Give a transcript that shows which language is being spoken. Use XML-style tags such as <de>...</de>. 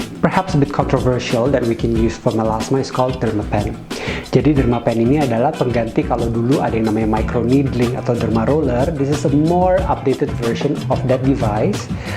<en>perhaps a bit controversial that we can use for melasma is called Dermapen.</en> <id>Jadi Dermapen ini adalah pengganti kalau dulu ada yang namanya microneedling atau derma roller.</id> <en>This is a more updated version of that device.</en>